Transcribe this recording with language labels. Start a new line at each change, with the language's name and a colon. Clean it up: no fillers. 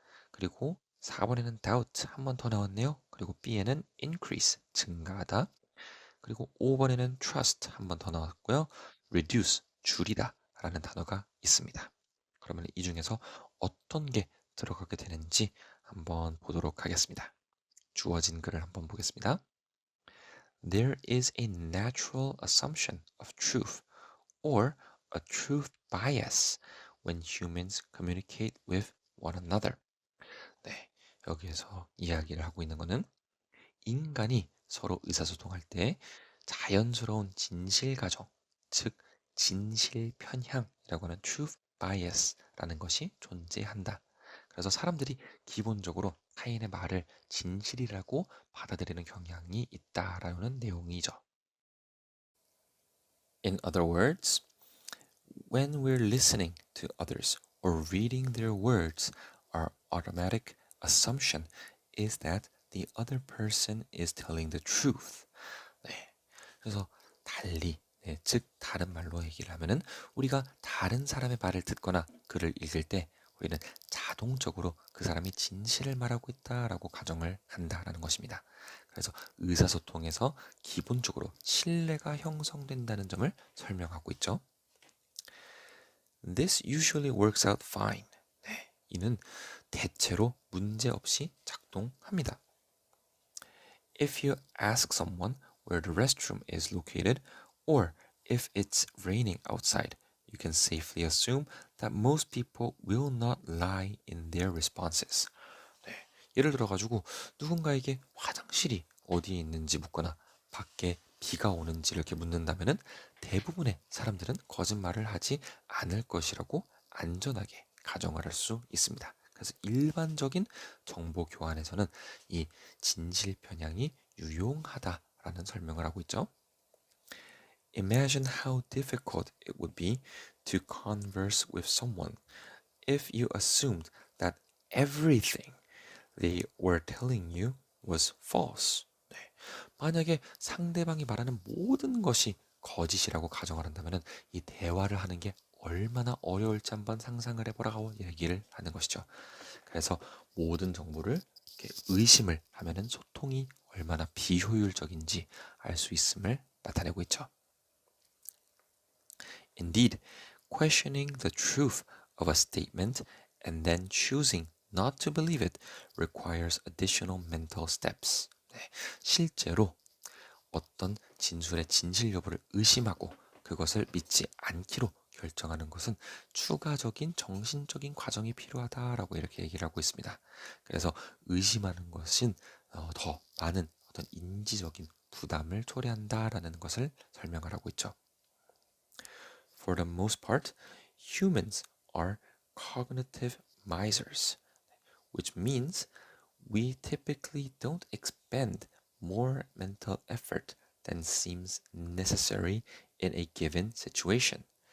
Korean: 그리고 4번에는 doubt, 한 번 더 나왔네요. 그리고 B에는 increase, 증가하다. 그리고 5번에는 trust, 한 번 더 나왔고요. reduce, 줄이다 라는 단어가 있습니다. 그러면 이 중에서 어떤 게 들어가게 되는지 한번 보도록 하겠습니다. 주어진 글을 한번 보겠습니다.
English: There is a natural assumption of truth or a truth bias when humans communicate with one another.
Korean: 네, 여기에서 이야기를 하고 있는 것은 인간이 서로 의사소통할 때 자연스러운 진실 가정, 즉 진실 편향이라고 하는 truth bias라는 것이 존재한다. 그래서 사람들이 기본적으로 타인의 말을 진실이라고 받아들이는 경향이 있다라는 내용이죠.
English: In other words, when we're listening to others or reading their words, our automatic assumption is that the other person is telling the truth.
Korean: 네. 그래서 달리, 즉 다른 말로 얘기를 하면은 우리가 다른 사람의 말을 듣거나 글을 읽을 때 우리는 자동적으로 그 사람이 진실을 말하고 있다라고 가정을 한다라는 것입니다. 그래서 의사소통에서 기본적으로 신뢰가 형성된다는 점을 설명하고 있죠.
English: This usually works out fine.
Korean: 네, 이는 대체로 문제없이 작동합니다.
English: If you ask someone where the restroom is located, or if it's raining outside, you can safely assume that most people will not lie in their responses.
Korean: 네, 예를 들어가지고 누군가에게 화장실이 어디에 있는지 묻거나 밖에 비가 오는지 이렇게 묻는다면은 대부분의 사람들은 거짓말을 하지 않을 것이라고 안전하게 가정을 할 수 있습니다. 그래서 일반적인 정보 교환에서는 이 진실 편향이 유용하다라는 설명을 하고 있죠.
English: Imagine how difficult it would be to converse with someone if you assumed that everything they were telling you was false.
Korean: 네. 만약에 상대방이 말하는 모든 것이 거짓이라고 가정을 한다면 이 대화를 하는 게 얼마나 어려울지 한번 상상을 해보라고 얘기를 하는 것이죠. 그래서 모든 정보를 이렇게 의심을 하면은 소통이 얼마나 비효율적인지 알 수 있음을 나타내고 있죠.
English: Indeed, questioning the truth of a statement and then choosing not to believe it requires additional mental steps.
Korean: 네, 실제로 어떤 진술의 진실 여부를 의심하고 그것을 믿지 않기로 결정하는 것은 추가적인 정신적인 과정이 필요하다라고 이렇게 얘기를 하고 있습니다. 그래서 의심하는 것은 더 많은 어떤 인지적인 부담을 초래한다라는 것을 설명을 하고 있죠.
English: For the most part, humans are cognitive misers, which means we typically don't expend more mental effort than seems necessary in a given situation.